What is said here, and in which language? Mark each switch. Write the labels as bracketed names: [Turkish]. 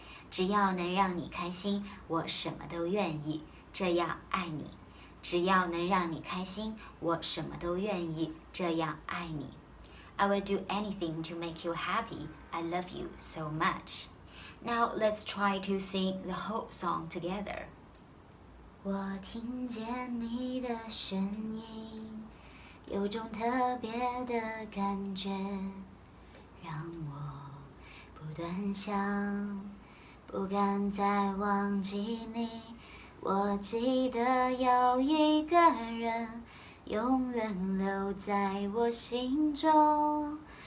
[Chinese] 只要能让你开心，我什么都愿意这样爱你。只要能让你开心，我什么都愿意这样爱你。 [English] I will do anything to make you happy. I love you so much. Now let's try to sing the whole song together. [Chinese] 我听见你的声音，有种特别的感觉，让我不断想，不敢再忘记你。我记得有一个人永远留在我心中。